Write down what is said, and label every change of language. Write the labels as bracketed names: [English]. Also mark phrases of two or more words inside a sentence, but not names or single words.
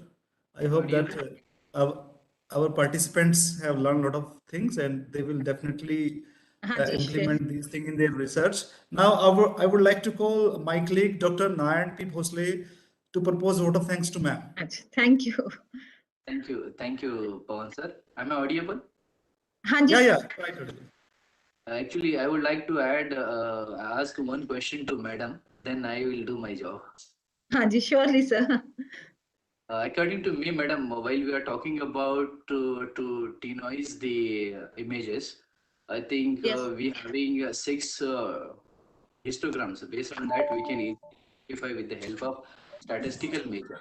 [English] I hope that our participants have learned a lot of things, and they will definitely implement these things in their research. Now, I would like to call my colleague, Dr. Nayan P. Bhosle, to propose a vote of thanks to ma'am. Thank you. Thank you, Pawan sir. Am I audible? [Hindi] हाँ जी [English] Yeah, sir. quite audible. Actually, I would like to ask one question to madam. Then I will do my job. [Hindi] हाँ जी, [English] surely sir. According to me, madam, while we are talking about to denoise the images, I think Yes. we having 6 histograms. Based on that, we can identify with the help of statistical measure.